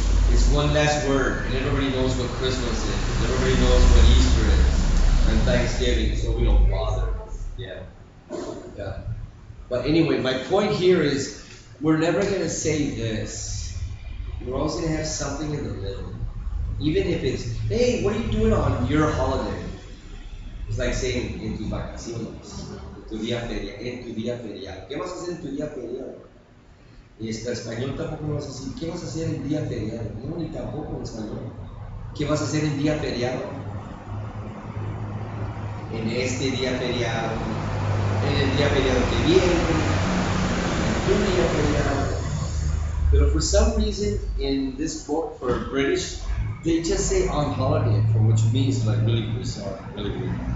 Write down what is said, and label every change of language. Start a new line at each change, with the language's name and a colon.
English: It's one less word, and everybody knows what Christmas is. Everybody knows what Easter is, and Thanksgiving, so we don't bother. Yeah. But anyway, my point here is, we're never gonna say this. We're always gonna have something in the middle. Even if it's, hey, what are you doing on your holiday? It's like saying,
Spanish: en tus vacaciones, en tu día feriado. ¿Qué vas a hacer en tu día feriado? Y en español tampoco me vas a decir, ¿qué vas a hacer en día feriado? No, ni tampoco en español. ¿Qué vas a hacer en día feriado? En este día feriado, en el día feriado que viene, en tu día feriado.
English: But for some reason in this book for British, they just say on holiday, for which means like really bizarre, really weird.